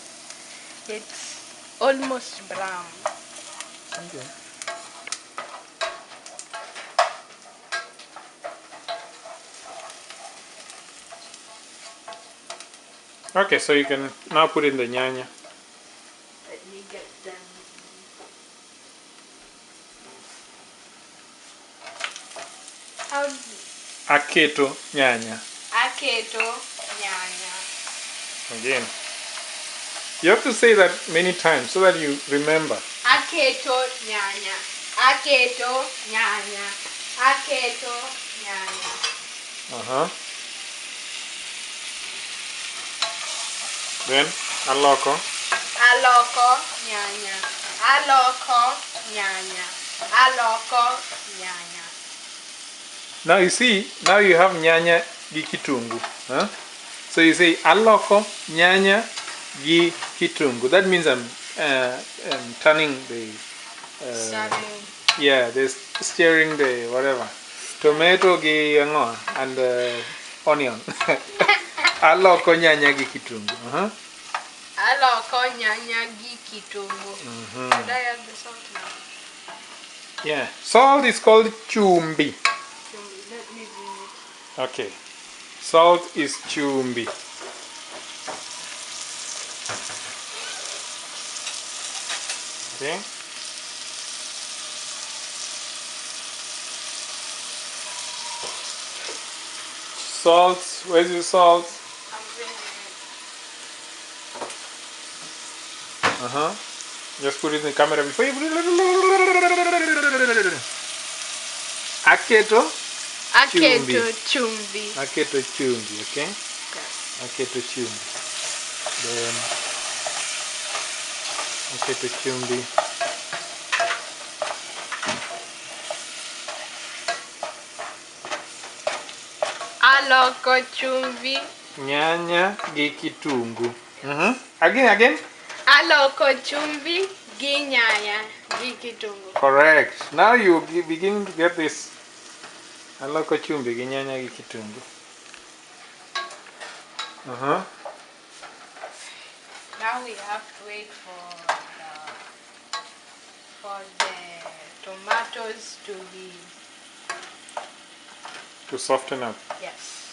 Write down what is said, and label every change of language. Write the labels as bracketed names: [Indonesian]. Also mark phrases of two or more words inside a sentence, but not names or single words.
[English] It's almost brown. Okay. Okay, so you can now put in the nyanya. Let me get them. [Luo (Kenya and Tanzania)] Aketo nyanya. Aketo nyanya. [English] Again. You have to say that many times so that you remember. [Luo (Kenya and Tanzania)] Aketo nyanya. Aketo nyanya. Aketo nyanya. Then aloko. Aloko nyanya. Aloko nyanya. Aloko nyanya. [English] Now you see, now you have [Luo (Kenya and Tanzania)] nyanya gi kitungu. [English] So you say [Luo (Kenya and Tanzania)] aloko nyanya gi kitungu. [English] That means I'm turning the yeah, stirring the whatever. Tomato gi and onion. [Luo (Kenya and Tanzania)] Aloko nyanya gi kitungu. Aloko nyanya gi kitungu. [English] Should I add the salt now? Yeah, salt is called chumbi. Let me bring it. Okay, salt is chumbi. Okay. Salt, where's your salt? I'm bringing it. Just put it in the camera before you put it. [Luo (Kenya and Tanzania)] Aketo chumbi. Aketo chumbi, okay? [English] Yes. [Luo (Kenya and Tanzania)] Aketo chumbi. Then aketo chumbi. Aloko chumbi. Nyanya gi kitungu. Again. Aloko chumbi gi nyanya gi kitungu. [English] Correct. Now you begin to get this. Aloko chumbi gi nyanya gi kitungu. Now we have to wait for the tomatoes to soften up. Yes.